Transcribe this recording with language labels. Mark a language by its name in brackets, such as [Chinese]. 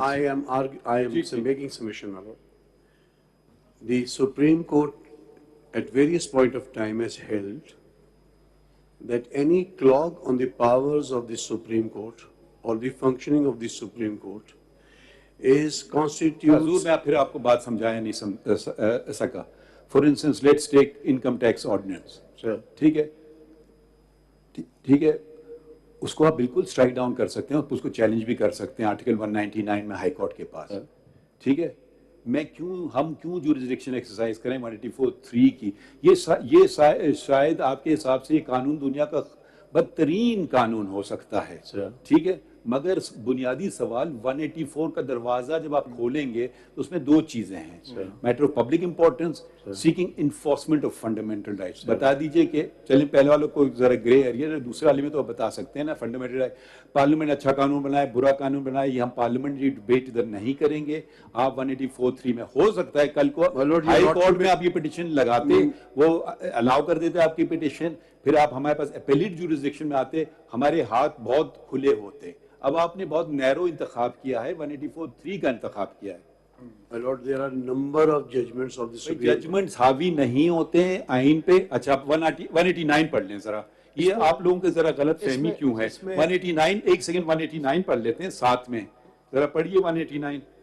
[English] I am making submission, my Lord. The Supreme Court at various point of time has held that any clog on the powers of the Supreme Court or the functioning of the Supreme Court constitutes... [Urdu] حضور میں پھر آپ کو بات سمجھایا نہیں سکا. [English] For instance, let's take income tax ordinance. [Urdu] ٹھیک ہے، اس کو آپ بالکل اسٹرائک ڈاؤن کر سکتے ہیں اور اس کو چیلنج بھی کر سکتے ہیں آرٹیکل 199 میں ہائی کورٹ کے پاس. ٹھیک ہے، ہم کیوں جورسڈکشن ایکسرسائز کریں 184(3) کی؟ یہ شاید آپ کے حساب سے یہ قانون دنیا کا بدترین قانون ہو سکتا ہے. ٹھیک ہے، مگر بنیادی سوال 184 کا دروازہ جب آپ کھولیں گے تو اس میں دو چیزیں ہیں: matter of public importance, seeking enforcement of fundamental rights. بتا دیجئے کہ چلیں پہلے والوں کو ذرا گرے ایریا، دوسرے والے میں تو آپ بتا سکتے ہیں نا فنڈامنٹل رائٹ. پارلیمنٹ اچھا قانون بنائے برا قانون بنائے، یہ ہم پارلیمنٹری ڈبیٹ ادھر نہیں کریں گے. آپ 184(3) میں ہو سکتا ہے کل کو ہائی کورٹ میں آپ یہ پٹیشن لگاتے، وہ الاؤ کر دیتے آپ کی پٹیشن، پھر آپ ہمارے پاس اپیلیٹ جورسڈکشن میں آتے، ہمارے ہاتھ بہت کھلے ہوتے. اب آپ نے بہت نیرو انتخاب کیا ہے، 184(3) کا انتخاب کیا ہے. [English] My Lord, there are number of judgments of the Supreme Court. [Urdu] Judgements حاوی نہیں ہوتے ہیں آئین پہ. اچھا آپ 189 پڑھ لیں ذرا. یہ آپ لوگوں کے ذرا غلط فہمی کیوں ہے؟ 189 ایک سیکنڈ 189 پڑھ لیتے ہیں ساتھ میں، ذرا پڑھیے 189.